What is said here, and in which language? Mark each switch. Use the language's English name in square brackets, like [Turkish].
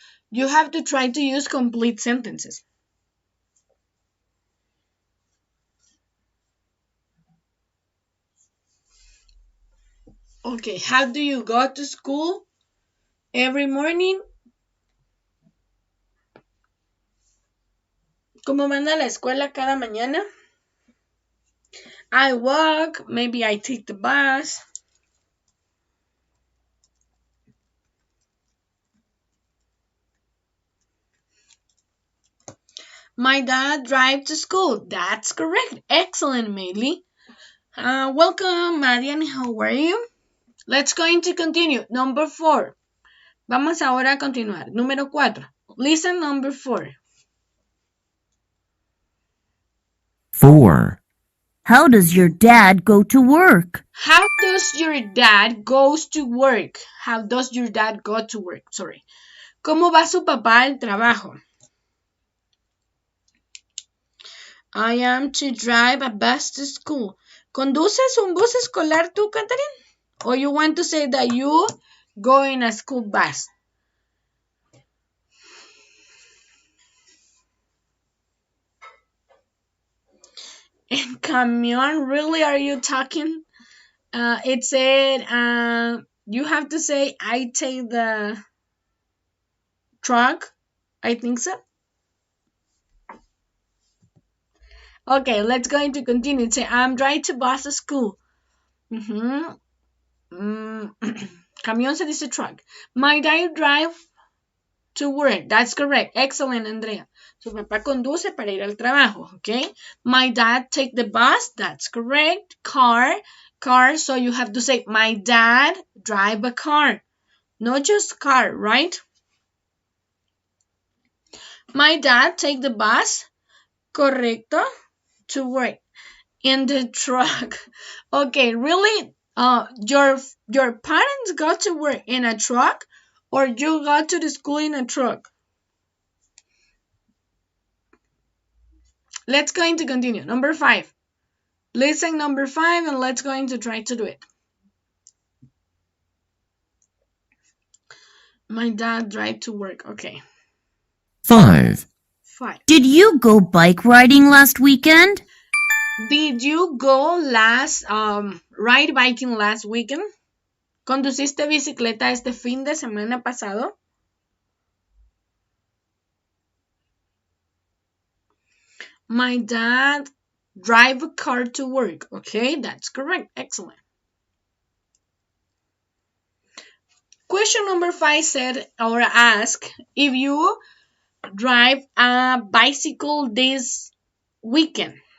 [English] You have to try to use complete sentences. Okay, how do you go to school every morning? [Spanish] ¿Cómo van a la escuela cada mañana? [English] I walk, maybe I take the bus. My dad drives to school. That's correct. Excellent, Maylee. Welcome, Marian. How are you? Let's going to continue. Number 4. Vamos ahora a continuar. Número 4. Listen number 4. 4. How does your dad go to work? How does your dad goes to work? How does your dad go to work? Sorry. [Spanish] ¿Cómo va su papá al trabajo? [English] I am to drive a bus to school. [Spanish] ¿Conduces un bus escolar tú, Catherine? [English] Or you want to say that you go in a school bus? In camión, really? Are you talking? It said you have to say I take the truck. I think so. Okay, let's go into continue. Say I'm driving to bus to school. [Spanish] Camión se dice truck. [English] My dad drive to work. That's correct. Excellent, Andrea. [Spanish] Su papá conduce para ir al trabajo. [English] Okay. My dad take the bus. That's correct. Car. So you have to say my dad drive a car. Not just car, right? My dad take the bus. Correcto. To work. In the truck. Okay, really? Your parents go to work in a truck, or you go to the school in a truck? Let's go into continue. Number 5. Listen number 5 and let's going to try to do it. My dad drive to work. Okay. 5. 5. Did you go bike riding last weekend? Did you go ride biking last weekend? [Spanish] ¿Conduciste bicicleta este fin de semana pasado? [English] My dad drive a car to work. Okay, that's correct. Excellent. Question number 5 said or ask if you drive a bicycle this weekend.